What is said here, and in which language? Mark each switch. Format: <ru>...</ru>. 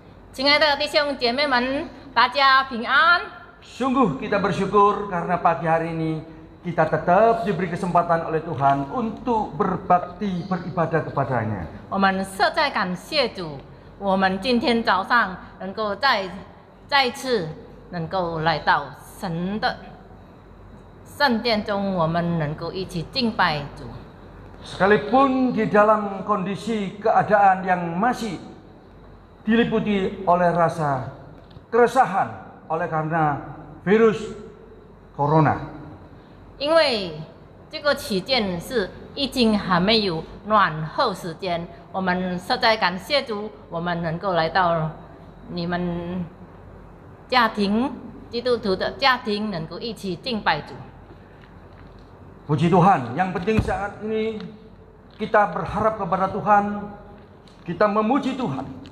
<zh>亲爱的弟兄姐妹们，大家平安。</zh> <id>Sungguh kita bersyukur karena pagi hari ini kita tetap diberi kesempatan oleh Tuhan untuk berbakti beribadah kepadanya.</id> <zh>我们实在感谢主，我们今天早上能够再一次能够来到神的圣殿中，我们能够一起敬拜主。</zh> <id>Sekalipun di dalam kondisi keadaan yang masih diliputi oleh rasa keresahan oleh karena virus corona.</id> <zh>因为这个期间是疫情还没有暖和时间，我们实在感谢主，我们能够来到你们家庭基督徒的家庭，能够一起敬拜主。</zh> <id>Puji Tuhan, yang penting saat ini kita berharap kepada Tuhan, kita memuji Tuhan.</id>